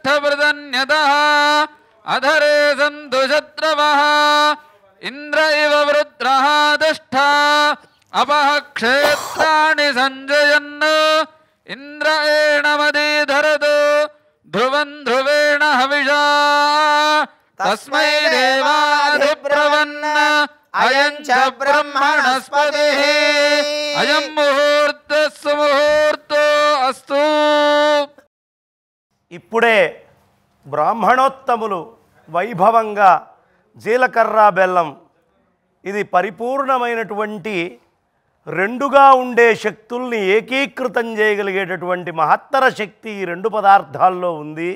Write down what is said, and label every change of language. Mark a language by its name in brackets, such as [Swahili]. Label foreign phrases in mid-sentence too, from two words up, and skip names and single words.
[Sanskrit] वृदन्यतः अधरे सन्तु शत्रवः इन्द्र इव वृत्रः तिष्ठा अपः क्षेत्राणि सञ्जयन् इन्द्र एणमदीधरतु ध्रुवं ध्रुवेण हविषा तस्मै देवाधिप्रवन् अयं च ब्रह्मणस्पतिः अयं मुहूर्तः सुमुहूर्तो अस्तु [Telugu] ఇప్పుడే బ్రాహ్మణోత్తములు వైభవంగా జీలకర్ర బెల్లం ఇది పరిపూర్ణమైనటువంటి రెండుగా ఉండే శక్తుల్ని ఏకీకృతం చేయగలిగేటటువంటి మహత్తర శక్తి ఈ రెండు పదార్థాల్లో ఉంది.